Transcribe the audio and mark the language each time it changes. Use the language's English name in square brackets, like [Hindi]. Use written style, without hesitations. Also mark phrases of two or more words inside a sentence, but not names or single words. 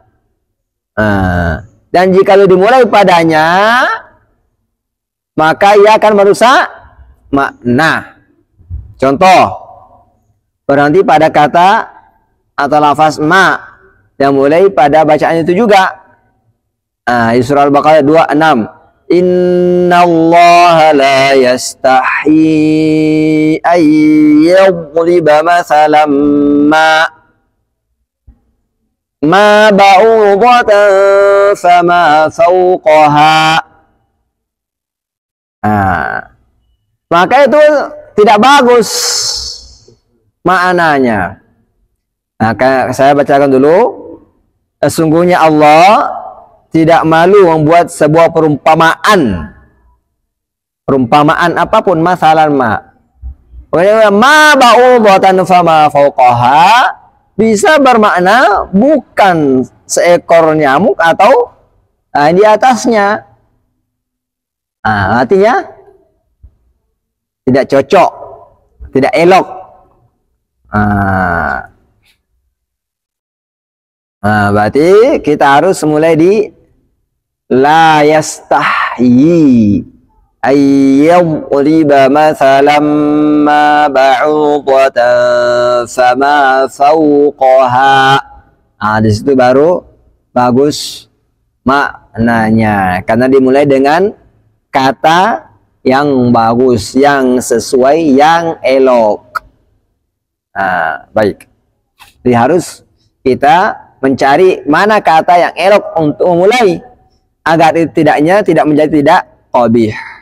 [Indonesian] Dan jika dimulai padanya, maka ia akan merusak makna. Contoh, berhenti pada kata atau lafaz ma yang mulai pada bacaan itu juga. Di surah Al-Baqarah 26. [Arabic] إن الله لا يستحيي أن يضرب مثلا ما بعوضة فما فوقها. [Indonesian] Maka itu tidak bagus maknanya. Saya bacakan dulu. Sesungguhnya Allah tidak malu membuat sebuah perumpamaan. Perumpamaan apapun, [Arabic] مثلا ما. ما بعوضة فما فوقها [Indonesian] bisa bermakna bukan seekor nyamuk atau di atasnya. Artinya tidak cocok, tidak elok. Berarti kita harus mulai di [Arabic] لا يستحيي أن يضرب مثلا ما بعوضة فما فوقها. [Indonesian] Di situ baru bagus maknanya, karena dimulai dengan kata yang bagus, yang sesuai, yang elok. Baik. Jadi harus kita mencari mana kata yang elok untuk memulai, agar tidaknya tidak menjadi tidak qabih.